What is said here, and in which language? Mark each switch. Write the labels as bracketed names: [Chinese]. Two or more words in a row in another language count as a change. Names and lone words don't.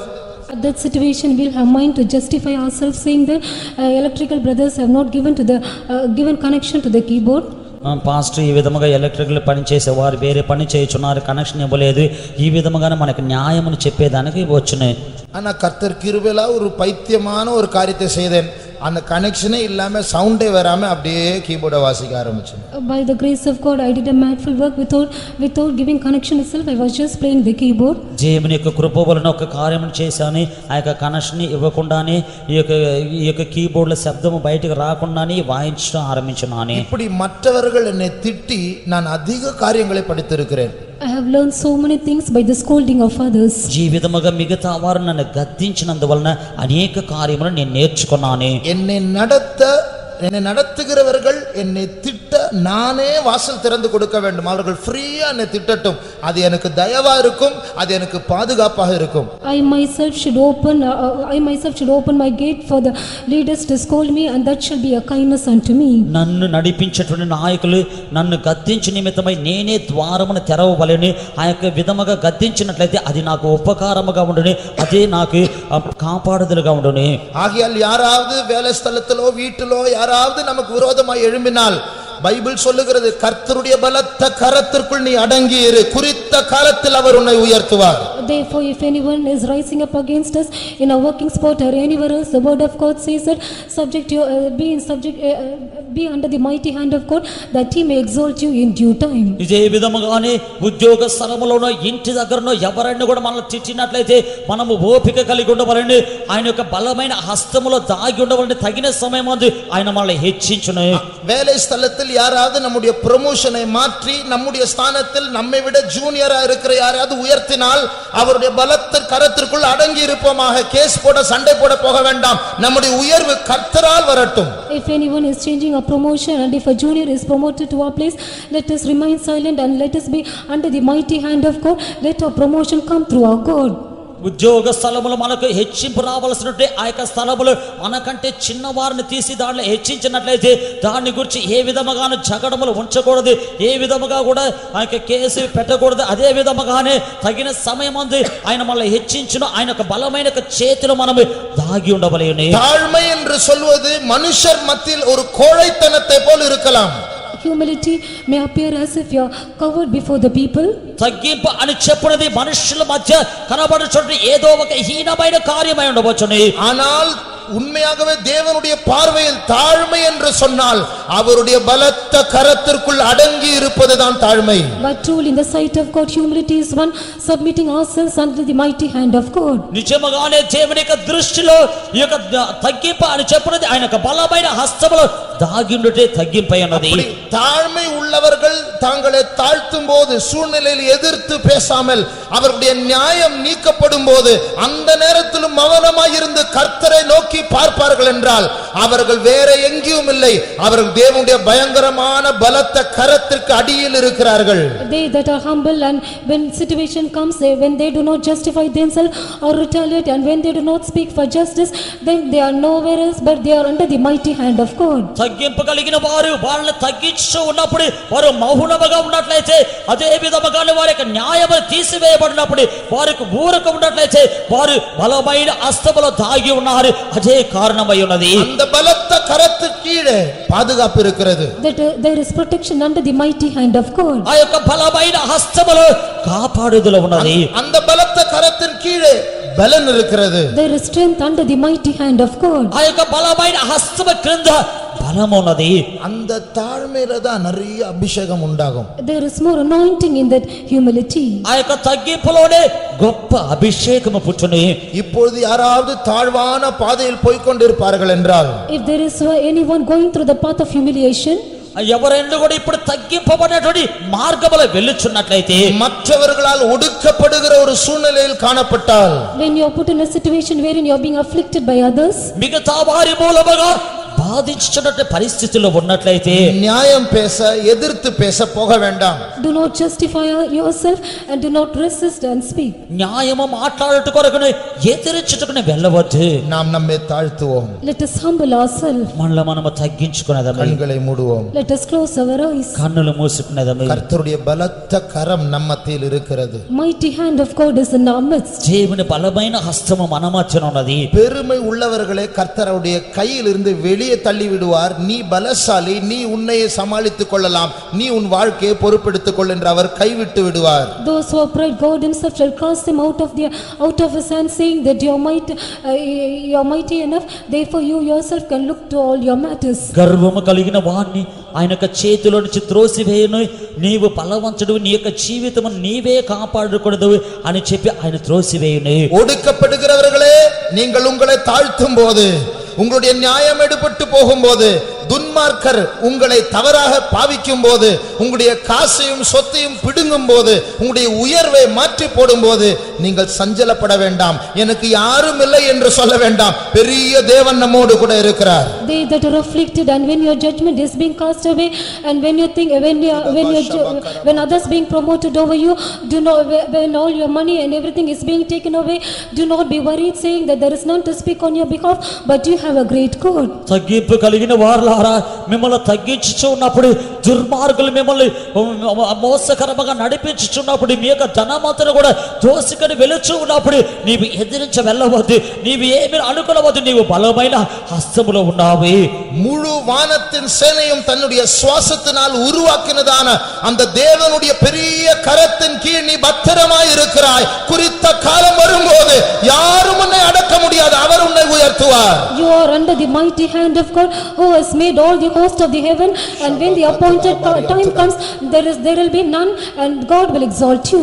[English] At that situation we'll have mind to justify ourselves saying that electrical brothers have not given connection to the keyboard. [Telugu] పాస్టర్ ఈ విధముగా ఎలక్ట్రికల్ పని చేసేవారు వేరే పని చేయుచున్నారు, కనెక్షన్ ఇవ్వలేదు, ఈ విధముగానే మనకు న్యాయమును చెప్పేదానికి వచ్చును. [Tamil] ஆனா கர்த்தர் கிருபையில ஒரு பைத்தியமான ஒரு காரியத்தை செய்தேன். அந்த கனெக்ஷனே இல்லாம சவுண்டே வராம அப்படியே கீபோர்டை வாசிக்க ஆரம்பிச்சேன். [English] By the grace of God I did a mindful work without giving connection itself. I was just playing the keyboard. [Telugu] దేవుని యొక్క కృప వలన ఒక కార్యమును చేశాను, ఆ యొక్క కనెక్షన్ ఇవ్వకుండానే ఈ యొక్క కీబోర్డ్ల శబ్దము బయటకు రాకుండానే వాయించడం ఆరంభించున్నాను. [Tamil] இப்படி மற்றவர்கள் என்னை திட்டி நான் அதிக காரியங்களை படித்திருக்கிறேன். [English] I have learned so many things by the scolding of others. [Telugu] ఈ విధముగా మిగతా వారు నన్ను గద్దించినందువలన అనేక కార్యములను నేను నేర్చుకున్నాను. [Tamil] என்னை நடத்துகிறவர்கள் என்னை திட்ட நானே வாசல் திறந்து கொடுக்க வேண்டும். அவர்கள் ஃப்ரீயா என்னை திட்டட்டும், அது எனக்கு தயவா இருக்கும், அது எனக்கு பாதுகாப்பாக இருக்கும். [English] I myself should open my gate for the leaders to scold me, and that shall be a kindness unto me. [Telugu] నన్ను నడిపించేటువంటి నాయకులు నన్ను గద్దించు నిమిత్తమై నేనే ద్వారమును తెరవవలెను. ఆ యొక్క విధముగా గద్దించినట్లయితే అది నాకు ఉపకారముగా ఉండును, అదే నాకు కాపాడుదలుగా ఉండును. [Tamil] ஆகையால் யாராவது வேலை ஸ்தலத்திலோ வீட்டிலோ யாராவது நமக்கு விரோதமாய் எழும்பினால் பைபிள் சொல்லுகிறது, கர்த்தருடைய பலத்த கரத்திற்குள் நீ அடங்கி இரு, குறித்த காலத்தில் அவர் உன்னை உயர்த்துவார். [English] Therefore if anyone is rising up against us in a working spot or anywhere else, the word of God says that be under the mighty hand of God, that he may exalt you in due time. [Telugu] ఇదే విధముగానే ఉద్యోగ స్థలములోనో ఇంటి దగ్గరనో ఎవరైనా కూడా మనల్ని తిట్టినట్లయితే మనము ఓపిక కలిగి ఉండవలని, ఆయన యొక్క బలమైన హస్తములో దాగి ఉండవలని, తగిన సమయమందు ఆయన మనల్ని హెచ్చించును. [Tamil] வேலை ஸ்தலத்தில் யாராவது நம்முடைய ப்ரமோஷனை மாற்றி நம்முடைய ஸ்தானத்தில் நம்மை விட ஜூனியரா இருக்கிற யாராவது உயர்த்தினால் அவருடைய பலத்த கரத்திற்குள் அடங்கி இருப்போமாக. கேஸ் போட சண்டை போட போக வேண்டாம், நம்முடைய உயர்வு கர்த்தரால் வரட்டும். [English] If anyone is changing a promotion and if a junior is promoted to our place, let us remain silent and let us be under the mighty hand of God. Let our promotion come through our God. [Telugu] ఉద్యోగ స్థలములు మనకు హెచ్చింపు రావాల్సినట్టే ఆ యొక్క స్థలములు మనకంటే చిన్నవారిని తీసి దాంట్లో హెచ్చించినట్లయితే దాన్ని గురించి ఏ విధముగాను జగడములు ఉంచకూడదు, ఏ విధముగా కూడా ఆ యొక్క కేసు పెట్టకూడదు. అదే విధముగానే తగిన సమయమందు ఆయన మనల్ని హెచ్చించును, ఆయన యొక్క బలమైన చేతిలో మనము దాగి ఉండవలెను. [Tamil] தாழ்மை என்று சொல்வது மனுஷர் மத்தியில் ஒரு கோழைத்தனத்தை போல் இருக்கலாம். [English] Humility may appear as if you are covered before the people. [Telugu] తగ్గింపు అని చెప్పునది మనుషుల మధ్య కనబడుచున్న ఏదో ఒక హీనమైన కార్యమై ఉండవచ్చును. [Tamil] ஆனால் உண்மையாகவே தேவனுடைய பார்வையில் தாழ்மை என்று சொன்னால் அவருடைய பலத்த கரத்திற்குள் அடங்கி இருப்பதுதான் தாழ்மை. [English] But truly in the sight of God humility is one submitting ourselves under the mighty hand of God. [Telugu] నిజముగానే దేవుని యొక్క దృష్టిలో ఈ యొక్క తగ్గింపు అని చెప్పునది ఆయన యొక్క బలమైన హస్తములో దాగి ఉండుటే తగ్గింపై అన్నది. [Tamil] தாழ்மை உள்ளவர்கள் தங்களை தாழ்த்தும் போது சூழ்நிலையில் எதிர்த்து பேசாமல் அவருடைய நியாயம் நீக்கப்படும் போது அந்த நேரத்திலும் மௌனமாய் இருந்து கர்த்தரை நோக்கி பார்ப்பார்கள் என்றால் அவர்கள் வேற எங்கேயும் இல்லை, அவர்கள் தேவனுடைய பயங்கரமான பலத்த கரத்திற்கு அடியில் இருக்கிறார்கள். [English] They that are humble and when situation comes, when they do not justify themselves or retaliate, and when they do not speak for justice, then they are nowhere else but they are under the mighty hand of God. [Telugu] తగ్గింపు కలిగిన వారు వాళ్ళని తగ్గించు ఉన్నప్పుడు వారు మౌనముగా ఉన్నట్లయితే, అదే విధముగానే వారి యొక్క న్యాయము తీసివేయబడినప్పుడు వారికి ఊరక ఉన్నట్లయితే వారు బలమైన హస్తములో దాగి ఉన్నారు. అదే కారణమై ఉన్నది. [Tamil] அந்த பலத்த கரத்துக்கு கீழே பாதுகாப்பு இருக்கிறது. [English] That there is protection under the mighty hand of God. [Telugu] ఆ యొక్క బలమైన హస్తములో కాపాడుదల ఉన్నది. [Tamil] அந்த பலத்த கரத்தின் கீழே பலன் இருக்கிறது. [English] There is strength under the mighty hand of God. [Telugu] ఆ యొక్క బలమైన హస్తము క్రింద బలం ఉన్నది. [Tamil] அந்த தாழ்மையில தான் நிறைய அபிஷேகம் உண்டாகும். [English] There is more anointing in that humility. [Telugu] ఆ యొక్క తగ్గింపులోనే గొప్ప అభిషేకము పుట్టును. [Tamil] இப்பொழுது யாராவது தாழ்வான பாதையில் போய்க் கொண்டிருப்பார்கள் என்றால், [English] If there is anyone going through the path of humiliation, [Telugu] ఎవరైనా కూడా ఇప్పుడు తగ్గింపబడినటువంటి మార్గములో వెళ్ళుచున్నట్లయితే [Tamil] மற்றவர்களால் ஒடுக்கப்படுகிற ஒரு சூழ்நிலையில் காணப்பட்டால் [English] When you are put in a situation wherein you are being afflicted by others, [Telugu] మిగతా వారి మూలముగా బాధించుచున్న పరిస్థితుల్లో ఉన్నట్లయితే [Tamil] நியாயம் பேச எதிர்த்து பேச போக வேண்டாம். [English] do not justify yourself and do not resist and speak. [Telugu] న్యాయము మాట్లాడుట కొరకునే ఎదిరించుటకునే వెళ్ళవద్దు. [Tamil] நாம் நம்மை தாழ்த்துவோம். [English] Let us humble ourselves. [Telugu] మనల్ని మనము తగ్గించుకునేదము. [Tamil] கண்களை மூடுவோம். [English] Let us close our eyes. [Telugu] కన్నులు మూసుకునేదము. [Tamil] கர்த்தருடைய பலத்த கரம் நம்ம மத்தியில் இருக்கிறது. [English] Mighty hand of God is in our midst. [Telugu] దేవుని బలమైన హస్తము మన మధ్యన ఉన్నది. [Tamil] பெருமை உள்ளவர்களே கர்த்தருடைய கையில் இருந்து வெளியே தள்ளி விடுவார். நீ பலசாலி, நீ உன்னையே சமாளித்துக் கொள்ளலாம், நீ உன் வாழ்க்கையை பொறுப்பெடுத்துக் கொள் என்று அவர் கைவிட்டு விடுவார். [English] Those who are pride, God himself shall cast them out of his hand, saying that you are mighty enough, therefore you yourself can look to all your matters. [Telugu] గర్వము కలిగిన వాణ్ణి ఆయన యొక్క చేతిలో నుంచి త్రోసివేయను, నీవు బలవంతుడు, నీ యొక్క జీవితము నీవే కాపాడకూడదు అని చెప్పి ఆయన త్రోసివేయును. [Tamil] ஒடுக்கப்படுகிறவர்களே, நீங்கள் உங்களை தாழ்த்தும் போது, உங்களுடைய நியாயம் எடுபட்டு போகும்போது, துன்மார்க்கர் உங்களை தவறாக பாவிக்கும் போது, உங்களுடைய காசையும் சொத்தையும் பிடுங்கும் போது, உங்களுடைய உயர்வை மாற்றி போடும் போது, நீங்கள் சஞ்சலப்பட வேண்டாம். எனக்கு யாரும் இல்லை என்று சொல்ல வேண்டாம். பெரிய தேவன் நம்மோடு கூட இருக்கிறார். [English] They that are afflicted, and when your judgment is being cast away, and when you think when others being promoted over you, do not, when all your money and everything is being taken away, do not be worried, saying that there is none to speak on your behalf, but you have a great God. [Telugu] తగ్గింపు కలిగిన వారలారా, మిమ్మల్ని తగ్గించుచున్నప్పుడు, దుర్మార్గులు మిమ్మల్ని మోసకరముగా నడిపించుచున్నప్పుడు, మీ యొక్క ధనమంతను కూడా దోసికొని వెలుచు ఉన్నప్పుడు నీవు ఎదిరించ వెళ్ళవద్దు, నీవు ఏమి అనుకునవద్దు, నీవు బలమైన హస్తములో ఉన్నావు. [Tamil] முழு வானத்தின் சேனையும் தன்னுடைய சுவாசத்தினால் உருவாக்கினதான அந்த தேவனுடைய பெரிய கரத்தின் கீழ் நீ பத்திரமாய் இருக்கிறாய். குறித்த காலம் வரும்போது யாரும் உன்னை அடக்க முடியாது, அவர் உன்னை உயர்த்துவார். [English] You are under the mighty hand of God, who has made all the host of the heaven, and when the appointed time comes, there will be none, and God will exalt you.